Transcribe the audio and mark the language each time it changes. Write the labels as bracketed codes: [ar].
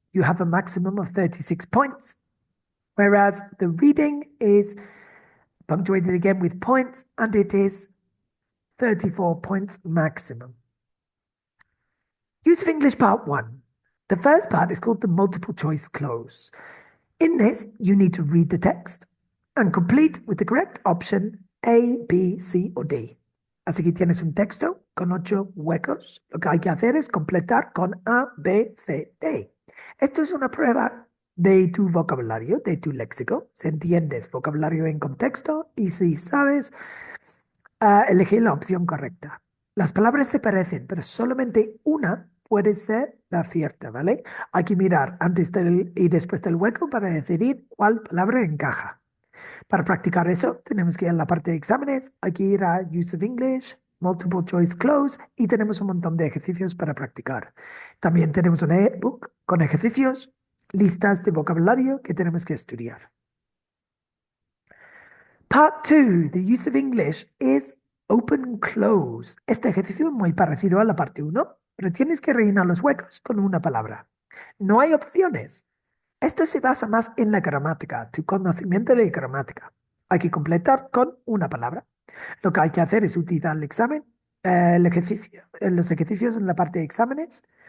[en] You have a maximum of 36 points. Whereas the reading is punctuated again with points and it is 34 points maximum. Use of English part 1. The first part is called the multiple choice clause. In this, you need to read the text and complete with the correct option A, B, C o D. [es] Así que tienes un texto con 8 huecos. Lo que hay que hacer es completar con A, B, C, D. Esto es una prueba de tu vocabulario, de tu léxico. Si entiendes vocabulario en contexto y si sabes elegir la opción correcta. Las palabras se parecen, pero solamente una puede ser la cierta, ¿vale? Hay que mirar antes y después del hueco para decidir cuál palabra encaja. Para practicar eso, tenemos que ir a la parte de exámenes, hay que ir a Use of English, Multiple Choice Clause y tenemos un montón de ejercicios para practicar. También tenemos un ebook con ejercicios, listas de vocabulario que tenemos que estudiar. [en] Part 2, the use of English is open close. [es] Este ejercicio es muy parecido a la parte 1, pero tienes que rellenar los huecos con una palabra. No hay opciones. Esto se basa más en la gramática, tu conocimiento de gramática. Hay que completar con una palabra. Lo que hay que hacer es utilizar el examen, los ejercicios en la parte de exámenes,